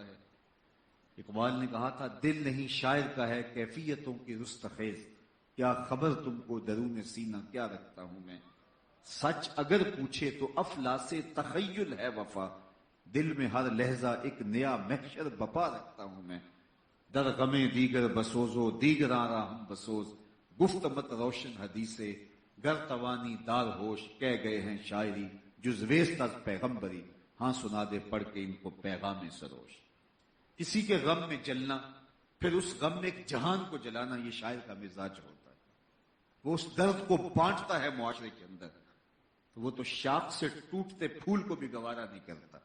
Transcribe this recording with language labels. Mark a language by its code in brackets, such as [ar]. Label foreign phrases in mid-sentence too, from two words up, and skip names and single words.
[ur] ہے، اقبال نے کہا تھا دل نہیں شاعر کا ہے کیفیتوں کی رستخیز، کیا خبر تم کو درون سینہ کیا رکھتا ہوں میں، سچ اگر پوچھے تو افلاس تخیل ہے وفا، دل میں ہر لہجہ ایک نیا محشر بپا رکھتا ہوں میں، [fa] در غم دیگر بسوزو دیگر آرا ہم بسوز، گفت مت روشن حدیثے گر توانی دار ہوش، [ur] کہہ گئے ہیں [fa] شاعری جز ویست از پیغمبری، [ur] ہاں سنا دے پڑھ کے ان کو پیغام سروش۔ کسی کے غم میں جلنا، پھر اس غم میں ایک جہان کو جلانا، یہ شاعر کا مزاج ہوتا ہے۔ وہ اس درد کو بانٹتا ہے معاشرے کے اندر، تو وہ تو شاخ سے ٹوٹتے پھول کو بھی گوارا نہیں کرتا۔